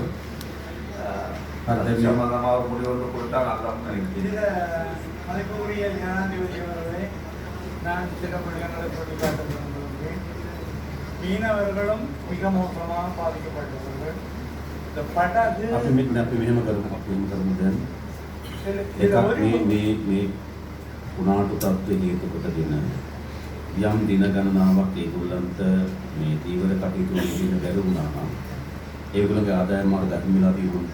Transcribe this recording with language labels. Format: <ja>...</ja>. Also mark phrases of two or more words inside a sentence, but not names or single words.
<ta>அது சம்பந்தமாக ஒரு முடிவு ஒன்று கொடுத்தா நல்லா நினைக்கிறேன். மதிப்புக்குரிய ஜனாதிபதி அவர்களே, நான் சில விடயங்களை சுட்டிக்காட்ட விரும்புகிறேன். மீனவர்களும் மிக மோசமாக பாதிக்கப்பட்டுள்ளார்கள். இந்த படகு</ta> <si>අපි මෙහෙම කරමු දැන් මේ උනාටු තත්ත්ව හේතු කොටගෙන යම් දින ගණනාවක් ඒගොල්ලන්ට මේ දීවර කටයුතු වලින් බැරි වුණා නම් ඒගොල්ලන්ගේ ආදායම මාර්ග දක්මිලා තිබුණා.</si>